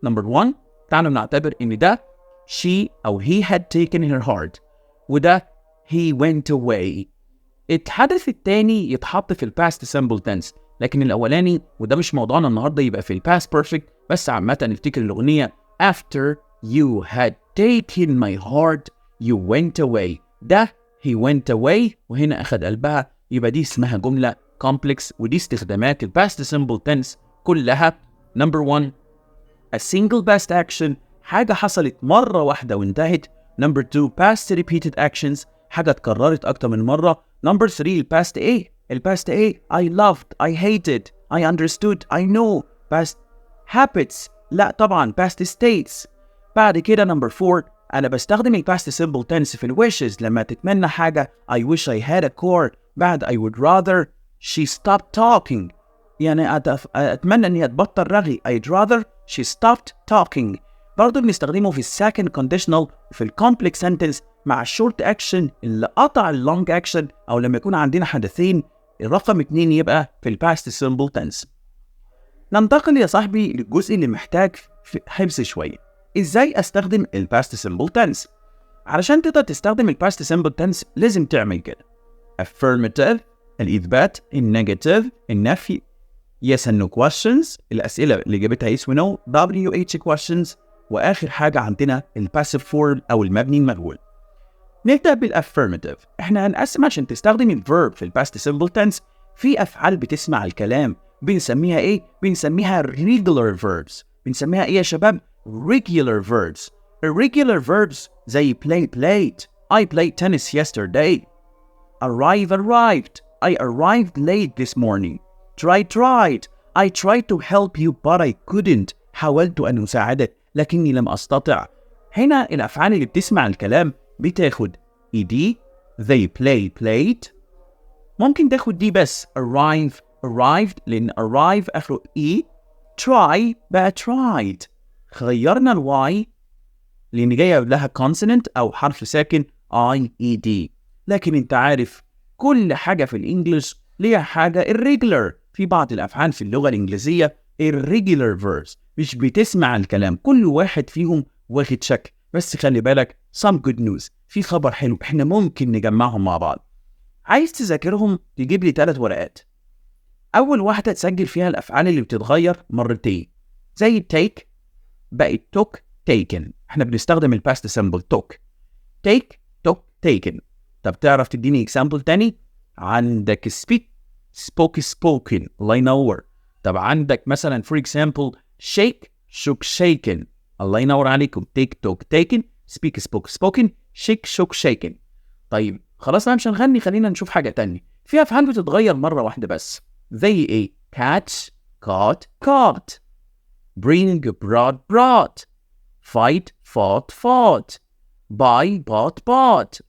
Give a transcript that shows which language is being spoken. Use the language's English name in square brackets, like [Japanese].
[English] Number 1 [Arabic] تعالوا نعتبر إن ده [English] she [Arabic] أو [English] he had taken her heart [Arabic] وده [English] he went away. [Arabic] الحدث التاني يتحط في past simple tense لكن الأولاني وده مش موضوعنا النهاردة يبقى في past perfect. بس عامة نفتكر الأغنية [English] after you had taken my heart you went away. [Arabic] ده [English] he went away [Arabic] وهنا أخذ قلبها، يبقى دي اسمها جملة complex ودي استخدامات past simple tense كلها. [English] Number 1 a single past action [Arabic] حاجة حصلت مرة واحدة وانتهت. [English] Number 2 past repeated actions [Arabic] حاجة اتكررت أكتر من مرة. [English] Number 3 past A. past A I loved I hated I understood I know. past habits [Arabic] لا طبعا [English] past states. [Arabic] بعد كده [English] number 4 [Arabic] أنا بستخدم [English] past simple tense في wishes [Arabic] لما تتمنى حاجة [English] I wish I had a car. [Arabic] بعد [English] I would rather she stopped talking [Arabic] يعني أتمنى أن هي تبطل رغي. [English] I'd rather she stopped talking. [Arabic] برضو بنستخدمه في second conditional في complex sentence مع short action اللي قطع long action أو لما يكون عندنا حدثين الرقم 2 يبقى في past simple tense. ننتقل يا صاحبي للجزء اللي محتاج حفظ شوية. إزاي أستخدم past simple tense؟ علشان تقدر تستخدم past simple tense لازم تعمل كده: affirmative الإثبات، النيجاتيف النفي، yes and no questions الأسئلة اللي جابتها yes و no، WH questions، وآخر حاجة عندنا passive form أو المبني المجهول. نبدأ بالaffirmative. إحنا هنقسم عشان تستخدم الverb في past simple tense في أفعال بتسمع الكلام بنسميها إيه؟ بنسميها regular verbs. بنسميها إيه يا شباب؟ regular verbs. [English] irregular verbs زي play played I played tennis yesterday. arrived I arrived late this morning. tried. I tried to help you but I couldn't. [Arabic] حاولت أن أساعدك لكني لم أستطع. هنا الأفعال اللي بتسمع الكلام بتاخد ed. [English] They played. [Arabic] ممكن تاخد دي بس. arrived لأن arrive آخره e. [English] try بقى tried. [Arabic] غيرنا الواي لأن جاية لها consonant أو حرف ساكن IED. لكن انت عارف كل حاجة في الإنجليش ليها حاجة irregular. في بعض الأفعال في اللغة الإنجليزية irregular verbs مش بتسمع الكلام، كل واحد فيهم واخد شكل. بس خلي بالك [English] some good news، [Arabic] في خبر حلو احنا ممكن نجمعهم مع بعض. عايز تذاكرهم تجيب لي 3 ورقات. أول واحدة تسجل فيها الأفعال اللي بتتغير مرتين زي take بقت took taken. احنا بنستخدم الباست سيمبل took took taken. طب تعرف تديني example تاني؟ عندك speak spoke spoken. الله ينور. طب عندك مثلا [English] for example shake shook shaken. [Arabic] الله ينور عليكم. [English] take took taken speak spoke spoken shake shook shaken. [Arabic] طيب خلاص انا مش هنغني، خلينا نشوف حاجة تانية. في أفعال بتتغير مرة واحدة بس زي ايه؟ [English] catch caught bring brought fight fought buy bought.